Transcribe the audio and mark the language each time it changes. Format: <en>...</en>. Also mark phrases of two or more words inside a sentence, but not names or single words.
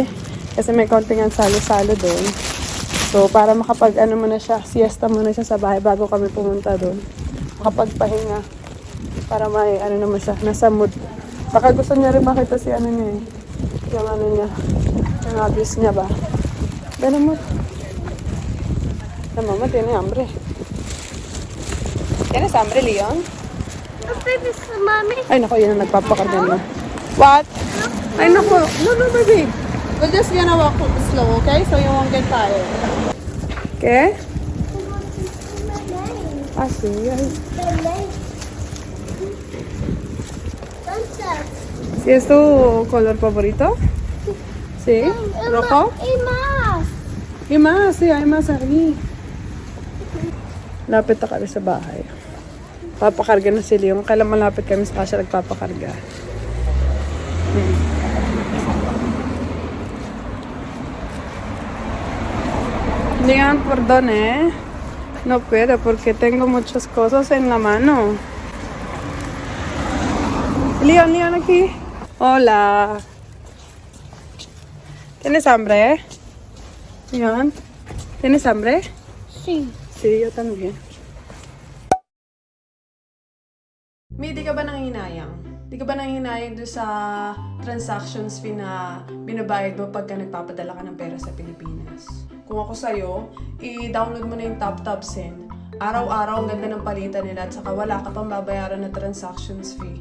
<tl>Kasi may konting ang salo-salo doon. So para makapag ano muna siya, siesta muna siya sa bahay bago kami pumunta doon. Makapagpahinga. Para may ano naman siya, nasa mood. Baka gusto niya rin makita si ano niya eh. Yung ano niya. Yung hobbies niya ba. Ganun mo. Mama,</tl> <es>tiene hambre. ¿Tienes hambre, Leon?</es> <tl>Ay, naku, yun ang nagpapakargan mo. What? Ay, naku.</tl> <en>No, baby. We're just gonna walk slow, okay? So you won't get tired. Okay? Ah, sí.</en> <es>¿Sí es tu color favorito? ¿Sí? ¿Rojo? Y más, sí, hay más ahí.</es> <tl>Lapit na kami sa bahay. Papakarga na si Leon. Kailan malapit kami sa kasya nagpapakarga.</tl> <es>Leon, perdón, no puedo porque tengo muchas cosas en la mano. Leon, aquí. Hola. ¿Tienes hambre? Leon, ¿tienes hambre? Sí. Sí, yo también. Mi,</es> <tl>di ka ba nanginayang? Di ka ba nanginayang doon sa</tl> <en>transactions fee</en> <tl>na binabayad mo pagka nagpapadala ka ng pera sa Pilipinas? Kung ako sa'yo, i-download mo na yung TapTap Send. Araw-araw, ang ganda ng palitan nila at saka wala ka pang babayaran na</tl> <en>transactions fee.</en>